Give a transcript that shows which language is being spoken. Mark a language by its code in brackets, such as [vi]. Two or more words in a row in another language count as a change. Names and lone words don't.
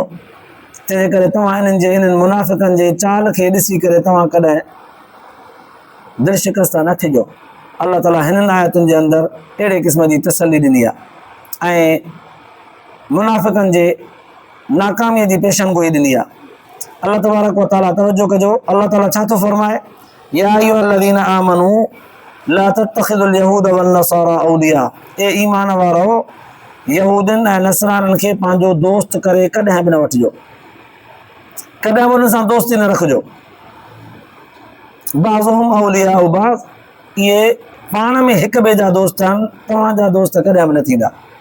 [sd] तंहिंजे करे तव्हां हिननि मुनाफ़िक़नि जे चाल खे ॾिसी करे तव्हां कॾहिं दिलि शिकस्त न थिजो। अल्लाह ताला हिननि आयतुनि जे अंदरि अहिड़े क़िस्म जी तसली ॾिनी आहे ऐं मुनाफ़िक़नि जे नाकामीअ जी पेशनगोई ॾिनी आहे। अल्लाह तबारक व ताला तवजो कजो, अल्लाह ताला छा थो फरमाए, [ar] يا أيها الذين آمنوا لا تتخذوا اليهود والنصارى أولياء, [sd] ए ईमान वारो यहूदियुनि ऐं नसराननि खे पंहिंजो दोस्त करे कॾहिं बि न वठिजो, कॾहिं बि हुन सां दोस्ती न रखिजो। [ar] بعضهم أولياء بعض, [sd] इहे पाण में हिक ॿिए जा दोस्त आहिनि, तव्हांजा दोस्त कॾहिं बि न थींदा।